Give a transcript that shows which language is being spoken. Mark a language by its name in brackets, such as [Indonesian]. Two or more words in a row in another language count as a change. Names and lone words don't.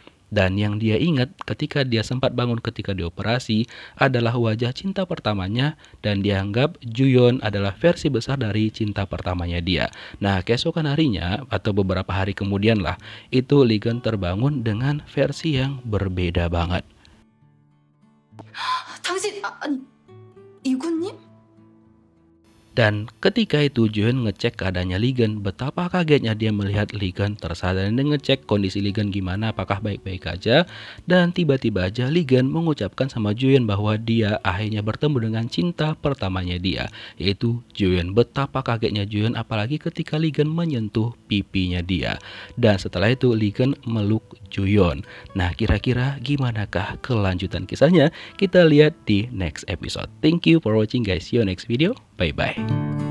[Indonesian] Dan yang dia ingat ketika dia sempat bangun ketika dioperasi adalah wajah cinta pertamanya, dan dianggap Juyeon adalah versi besar dari cinta pertamanya dia. Nah keesokan harinya atau beberapa hari kemudian lah, itu Ligen terbangun dengan versi yang berbeda banget. [Korean] 당신 아니 이구님? [Indonesian] Dan ketika itu Juyeon ngecek keadaannya Ligen, betapa kagetnya dia melihat Ligen tersadar dan ngecek kondisi Ligen gimana, apakah baik-baik aja. Dan tiba-tiba aja Ligen mengucapkan sama Juyeon bahwa dia akhirnya bertemu dengan cinta pertamanya dia, yaitu Juyeon. Betapa kagetnya Juyeon apalagi ketika Ligen menyentuh pipinya dia. Dan setelah itu Ligen meluk Juyeon. Nah kira-kira gimanakah kelanjutan kisahnya? Kita lihat di [English] next episode. Thank you for watching guys. See you next video. Bye bye.